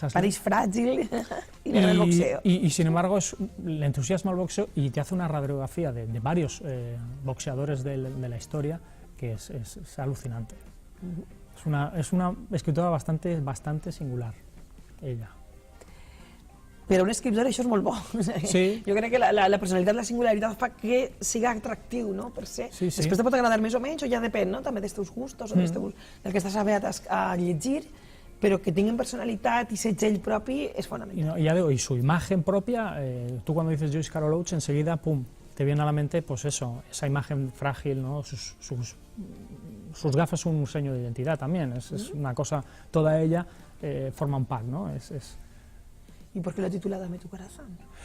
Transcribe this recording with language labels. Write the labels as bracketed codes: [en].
[es] París frágil y el boxeo. Y sin embargo, le entusiasma el boxeo y te hace una radiografía de varios boxeadores de la historia que es alucinante. Es una escritora bastante singular, ella. [ca] Però un escriptor això és molt bo. Sí. Jo crec que la personalitat, la singularitat fa que siga atractiu, no?, per ser. Sí. Després te pot agradar més o menys, o ja depèn, no?, també dels teus gustos, o del que estàs aviat a llegir, però que tinguin personalitat i setge ell propi és fonamental. [es] Y ya digo, y su imagen propia, tú cuando dices Joyce Carol Oates, enseguida, pum, te viene a la mente, pues eso, esa imagen frágil, ¿no? Sus gafas son un sello de identidad también, es una cosa, toda ella forma un pack, ¿no? ¿Y por qué lo titula Dame tu corazón?